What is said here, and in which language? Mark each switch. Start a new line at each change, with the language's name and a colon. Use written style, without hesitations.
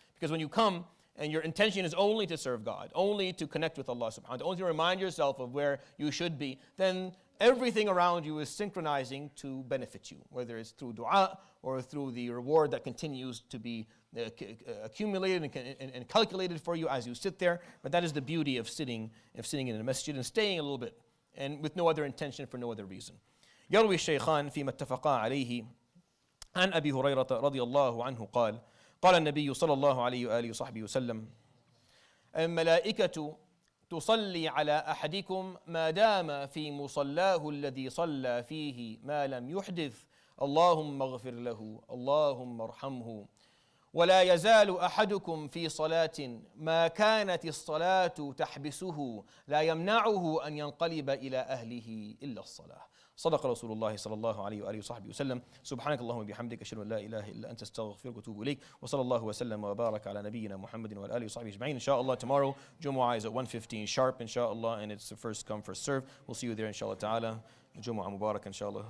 English: Because when you come and your intention is only to serve God, only to connect with Allah subhanahu wa ta'ala, only to remind yourself of where you should be, then everything around you is synchronizing to benefit you, whether it's through dua or through the reward that continues to be accumulated and calculated for you as you sit there. But that is the beauty of sitting in a masjid and staying a little bit, and with no other intention, for no other reason.
Arabic: يروي الشيخان فيما اتفقا عليه عن أبي هريرة رضي الله عنه قال قال النبي صلى الله عليه وآله وصحبه وسلم الملائكة تصلي على أحدكم ما دام في مصلاه الذي صلى فيه ما لم يحدث اللهم اغفر له اللهم ارحمه ولا يزال أحدكم في صلاة ما كانت الصلاة تحبسه لا يمنعه أن ينقلب إلى أهله إلا الصلاة. صدق رسول الله صلى الله عليه وآله وصحبه وسلم. سبحانك اللهم وبحمدك أشهد أن لا إله إلا أنت أستغفرك وأتوب إليك. وصلى الله وسلم وبارك على نبينا محمد وآله وصحبه أجمعين.
English: Inshallah, tomorrow Jumu'ah is at 1:15 sharp, inshallah, and it's the first come, first serve. We'll see you there, inshallah ta'ala. Jumu'ah Mubarak, inshallah.